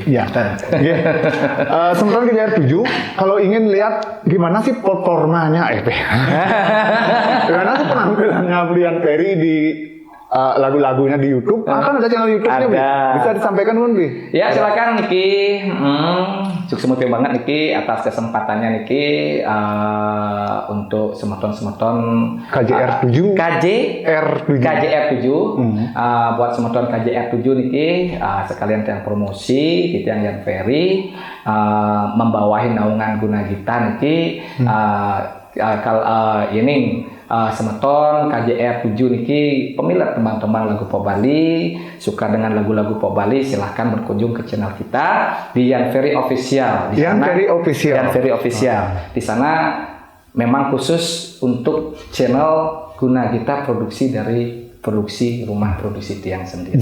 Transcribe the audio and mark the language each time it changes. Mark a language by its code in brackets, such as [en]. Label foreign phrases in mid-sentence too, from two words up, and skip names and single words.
[id] Sementara di layar 7, kalau ingin lihat gimana sih performanya gimana sih penampilannya Brian Ferry di lagu-lagunya di YouTube, kan ada channel YouTube-nya, bisa disampaikan kan, Bi? Ya silakan Niki, sukses banget Niki atas kesempatannya Niki untuk semeton KJR 7 buat semeton KJR 7 Niki, sekalian yang promosi kita yang Ferry membawahi naungan guna kita Niki, ini semeton KJR 7 niki pemilik teman-teman lagu Pop Bali, suka dengan lagu-lagu Pop Bali, silahkan berkunjung ke channel kita di Yan Ferry Official. Yan Ferry Official. Di sana memang khusus untuk channel guna kita produksi dari produksi rumah produksi Tiang sendiri.